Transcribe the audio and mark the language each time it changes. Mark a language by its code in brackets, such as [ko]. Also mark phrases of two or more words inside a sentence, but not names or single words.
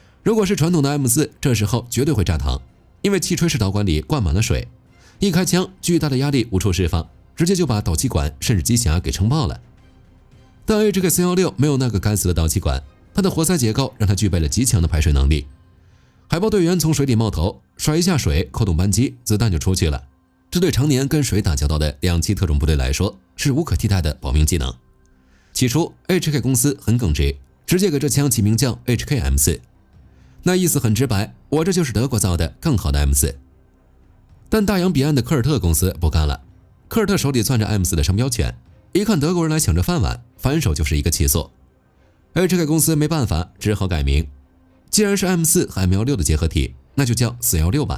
[zh] 如果是傳統的 M4，這時候絕對會炸膛，因為氣吹式導管裡灌滿了水，一開槍，巨大的壓力無處釋放，直接就把導氣管甚至機匣給撐爆了。但 HK416 沒有那個該死的導氣管，它的活塞結構讓它具備了極強的排水能力。海豹隊員從水裡冒頭，甩一下水，扣動扳機，子彈就出去了。這對常年跟水打交道的2棲特種部隊來說，是無可替代的保命技能。起初 HK 公司很耿直，直接給這槍起名叫 HK-M4， 那意思很直白，我這就是德國造的更好的 M4。但大洋彼岸的科爾特公司不幹了，科爾特手裡攥着 M4 的商標權，一看德國人來搶着飯碗，反手就是一個起訴。HK 公司沒辦法，只好改名，既然是 M4 和 M16 的結合體，那就叫416吧。